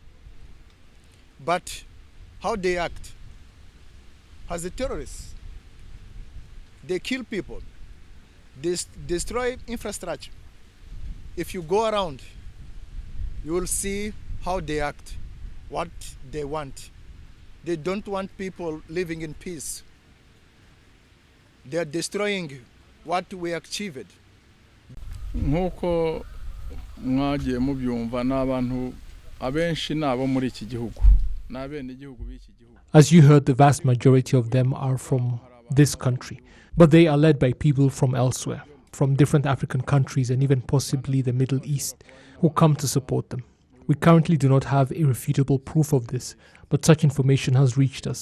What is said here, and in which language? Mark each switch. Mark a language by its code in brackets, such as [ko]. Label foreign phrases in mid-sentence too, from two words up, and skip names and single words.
[en] But how they act as a terrorists, they kill people, they destroy infrastructure. If you go around, you will see how they act, what they want. They don't want people living in peace. They are destroying what we achieved. [rw] Nk'uko mwagiye mubyumva n'abantu abenshi nabo muri iki gihugu n'abenegihugu b'iki gihugu. [en] As you heard, the vast majority of them are from this country, but they are led by people from elsewhere, from different African countries and even possibly the Middle East, who come to support them. We currently do not have irrefutable proof of this, but such information has reached us.